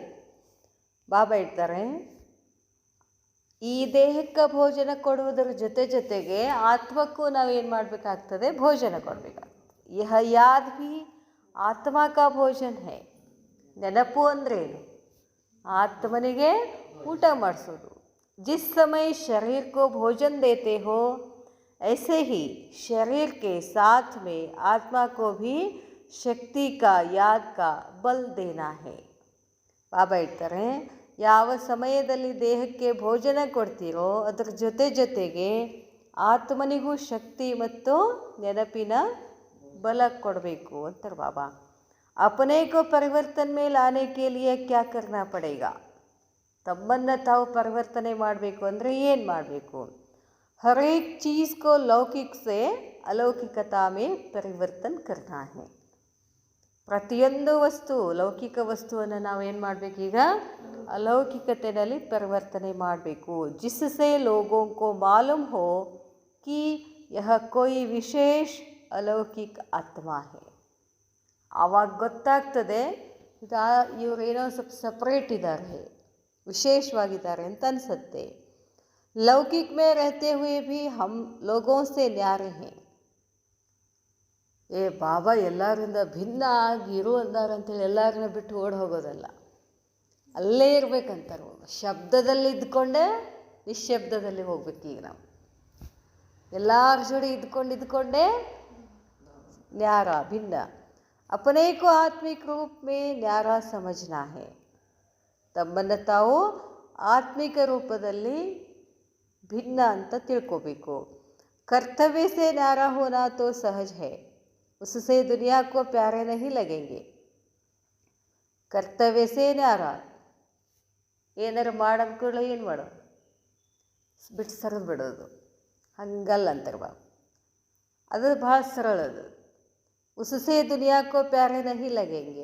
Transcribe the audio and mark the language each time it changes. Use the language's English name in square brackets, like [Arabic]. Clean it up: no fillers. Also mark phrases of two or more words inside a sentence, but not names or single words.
[Kannada] ಬಾಬಾ ಹೇಳ್ತಾರೆ ಈ ದೇಹಕ್ಕೆ ಭೋಜನ ಕೊಡುವುದರ ಜೊತೆಗೆ ಆತ್ಮಕ್ಕೂ ನಾವೇನು ಮಾಡಬೇಕಾಗ್ತದೆ? ಭೋಜನ ಕೊಡಬೇಕಾಗ್ತದೆ. [Hindi] यह याद भी आत्मा का भोजन है. [Kannada] ನೆನಪು ಅಂದ್ರೇನು? ಆತ್ಮನಿಗೆ ಊಟ ಮಾಡಿಸೋದು. [Hindi] जिस समय शरीर को भोजन देते हो ऐसे ही शरीर के साथ में आत्मा को भी शक्ति का याद का बल देना है. [Kannada] ಬಾಬಾ ಹೇಳ್ತಾರೆ, ಯಾವ ಸಮಯದಲ್ಲಿ ದೇಹಕ್ಕೆ ಭೋಜನ ಕೊಡ್ತೀರೋ ಅದರ ಜೊತೆಗೆ ಆತ್ಮನಿಗೂ ಶಕ್ತಿ ಮತ್ತು ನೆನಪಿನ ಬಲ ಕೊಡಬೇಕು ಅಂತಾರೆ ಬಾಬಾ. [Hindi] अपने को परिवर्तन में लाने के लिए क्या करना पड़ेगा? [Kannada] ತಮ್ಮನ್ನು ತಾವು ಪರಿವರ್ತನೆ ಮಾಡಬೇಕು ಅಂದರೆ ಏನು ಮಾಡಬೇಕು? [Hindi] हर एक चीज़ को लौकिक से अलौकिकता में परिवर्तन करना है. [Kannada] ಪ್ರತಿಯೊಂದು ವಸ್ತು, ಲೌಕಿಕ ವಸ್ತುವನ್ನು ನಾವೇನು ಮಾಡಬೇಕೀಗ? ಅಲೌಕಿಕತೆಯಲ್ಲಿ ಪರಿವರ್ತನೆ ಮಾಡಬೇಕು. [Hindi] जिससे लोगों को मालूम हो कि यह कोई विशेष अलौकिक आत्मा है. [Kannada] ಆವಾಗ ಗೊತ್ತಾಗ್ತದೆ ಇವರೇನೋ ಸ್ವಲ್ಪ ಸಪ್ರೇಟ್ ಇದ್ದಾರೆ, ವಿಶೇಷವಾಗಿದ್ದಾರೆ ಅಂತ ಅನಿಸುತ್ತೆ. [Hindi] लौकिक में रहते हुए भी हम लोगों से न्यारे हैं. [Kannada] ಬಾಬಾ ಎಲ್ಲರಿಂದ ಭಿನ್ನ ಆಗಿರು ಅಂದಾರ ಅಂತೇಳಿ ಎಲ್ಲರನ್ನ ಬಿಟ್ಟು ಓಡಿ ಹೋಗೋದಲ್ಲ, ಅಲ್ಲೇ ಇರ್ಬೇಕಂತಾರೆ. ಶಬ್ದದಲ್ಲಿ ಇದ್ಕೊಂಡೇ ನಿಶ್ಶಬ್ದದಲ್ಲಿ ಹೋಗ್ಬೇಕೀಗ ನಾವು. ಎಲ್ಲರ ಜೋಡಿ ಇದ್ಕೊಂಡೇ ನ್ಯಾರ ಭಿನ್ನ. [Hindi] अपने को आत्मिक रूप में न्यारा समझना है. [Kannada] ತಮ್ಮನ್ನು ತಾವು ಆತ್ಮಿಕ ರೂಪದಲ್ಲಿ ಭಿನ್ನ ಅಂತ ತಿಳ್ಕೋಬೇಕು. [Hindi] कर्तव्य से न्यारा होना तो सहज है, उससे दुनिया को प्यारे नहीं लगेंगे. कर्तव्य से न्यारा, [Kannada] ಏನಾರು ಮಾಡಂದ್ಕೊಳ್ಳೋ ಏನು ಮಾಡೋದು? ಬಿಟ್ಟು ಸರಿದು ಬಿಡೋದು, ಹಂಗಲ್ಲ ಅಂತಾರೆ ಬಾಬು. ಅದು ಭಾಳ ಸರಳದು. [Hindi] उससे दुनिया को प्यारे नहीं लगेंगे.